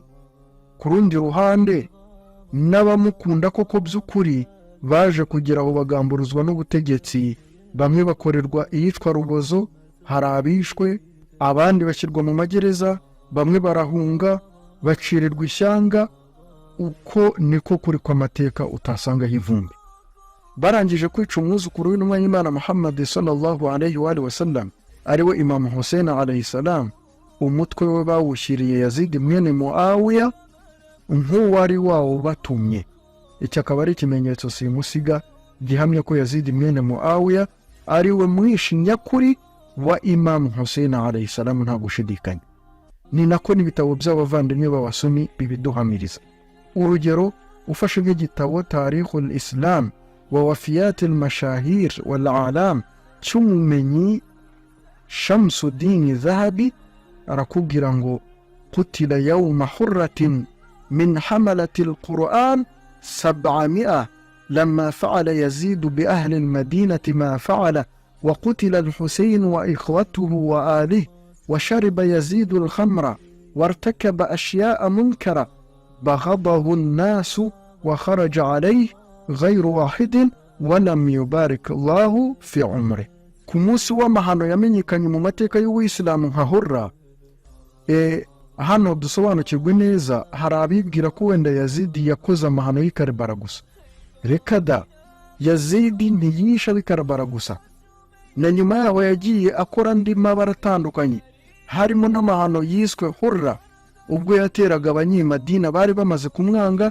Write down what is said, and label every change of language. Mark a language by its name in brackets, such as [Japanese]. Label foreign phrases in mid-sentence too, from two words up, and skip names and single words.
[Kinyarwanda] Ku rundi ruhande, n'abamukunda koko by'ukuri baje kugera aho bagamburuzwa n'ubutegetsi, bamwe bakorerwa iyicwa rubozo, hari abishwe, abandi bashyirwa mu magereza, bamwe barahunga, bacirirwa ishyanga. Uko niko kuri kw'amateka utasangaho ivumbi. Barangije kwica umwuzukuru w'intumwa y'Imana Muhammad [Arabic] صلى الله عليه وسلم, [Kinyarwanda] ariwe Imam Hussein [Arabic] عليه السلام, [Kinyarwanda] umutwe we bawushyiriye Yazid mwene Muawiya nk'uwari wawo batumye. Iki akaba ari ikimenyetso simusiga gihamya ko Yazid mwene Muawiya ari we mwishi nyakuri wa Imam Hussein [Arabic] عليه السلام [Kinyarwanda] nta gushidikanya. Ni nako n'ibitabo by'abavandimwe b'abasuni bibiduhamiriza. Urugero ufashe nk'igitabo Tarikhul Islam wa Wafiyat al-Mashahir wal Alam cy'umumenyi Shamsuddin Zahabi arakubwira ngo [Arabic] قتل يوم الحرة من حملة القرآن 700 لما فعل يزيد بأهل المدينة ما فعل وقتل الحسين وإخوته وآله وشرب يزيد الخمر وارتكب أشياء منكرة بغضه الناس وخرج عليه غير واحد ولم يبارك الله في عمره. كموس ومهانو [Kinyarwanda] yamenyekanye mu mateka y'Uwisilamu nka Hurra. Hano dusobanukirwe neza, hari abibwira ko wenda Yazidi yakoze amahano y'i Karbala gusa. Reka da, Yazidi ntiyisha b'i Karbala gusa, na nyuma yaho yagiye akora andi mabara atandukanye, harimo n'amahano yiswe Hurra ubwo yateraga abanyamadina bari bamaze kumwanga.